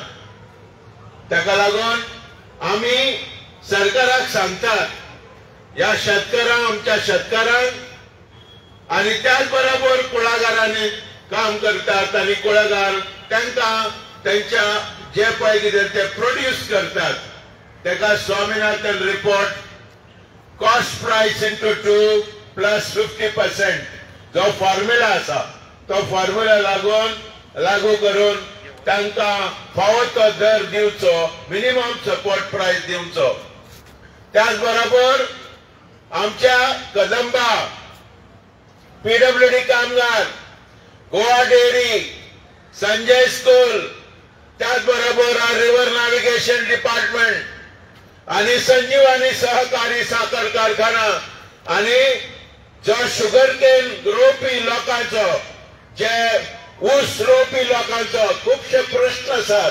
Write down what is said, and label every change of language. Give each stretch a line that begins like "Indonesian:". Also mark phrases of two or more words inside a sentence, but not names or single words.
Konkani: ताका लागून आमी सरकाराक सांगतात ह्या शेतकारांक, आमच्या शेतकारांक आनी त्याच बरोबर कुळागरांनी काम करतात आनी कुळागर तांकां त्यांच्या जे पळय कितें ते प्रोड्यूस करतात ताका स्वामीनाथन रिपोर्ट
English: cost price into 2 plus 50%
Konkani: जो फॉर्म्युला आसा तो फॉर्म्युला लागू करून तांकां फावो तो दर दिवचो,
English: minimum support price
Konkani: दिवचो. त्याच बरोबर आमच्या कदंबा, PWD कामगार, गोवा डेअरी, संजय स्कूल, त्याच बरोबर
English: river navigation department
Konkani: आणि संजीवानी सहकारी साखर कारखाना आणि जो
English: sugar cane
Konkani: रोवपी लोकांचो, जे ऊस रोवपी लोकांचो खूपशे प्रश्न आसात.